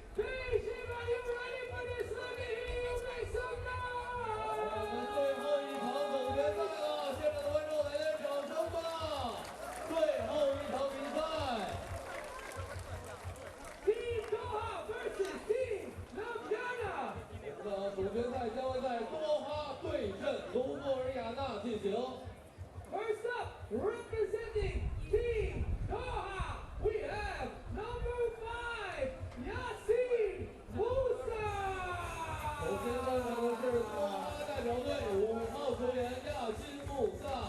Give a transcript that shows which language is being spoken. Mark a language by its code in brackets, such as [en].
[en] Beijing, are you ready for this? Let me hear you make some [zh] 我们 [en] noise. [zh] 最后一场总决赛了，现场的观众来点掌声吧！最后一场比赛。 [en] Team Doha versus Team LaoShan. [zh] 我们的总决赛将会在多哈对阵卢布尔雅纳进行。 [en] First up, representing Team Doha, we have number 5, Yassine [zh] 首先 [en] Moussa. [zh] 上场的是多哈代表队5号球员亚辛穆萨。